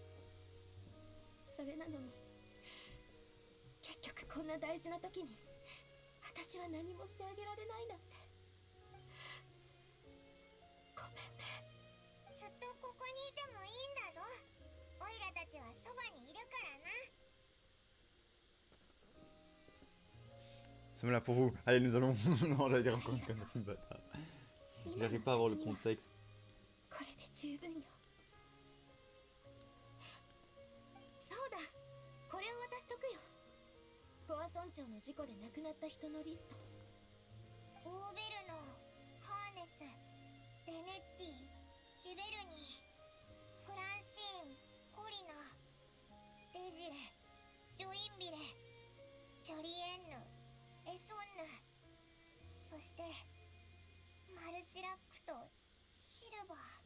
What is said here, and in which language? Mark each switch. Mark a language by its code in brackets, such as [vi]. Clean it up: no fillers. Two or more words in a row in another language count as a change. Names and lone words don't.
[ja] それなのに結局こんな大事な時に私は何もしてあげられないなんて。ごめんね。ずっとここにいてもいいんだぞ。おいらたちはそばにいるからな。 [fr] Nous sommes là pour vous. Allez, nous allons. Non, j'allais dire encore une connerie de bâtard. J'arrive pas à avoir le contexte. [ja] これで十分よ。そうだ、これを渡しとくよ。ポア村長の事故で亡くなった人のリスト。オーベルノ、ハーネス、ベネッティ、ジベルニー、フランシーン、コリナ、デジレ、ジョインビレ、ジョリエンヌ、エソンヌ、そしてマルシラックとシルバー。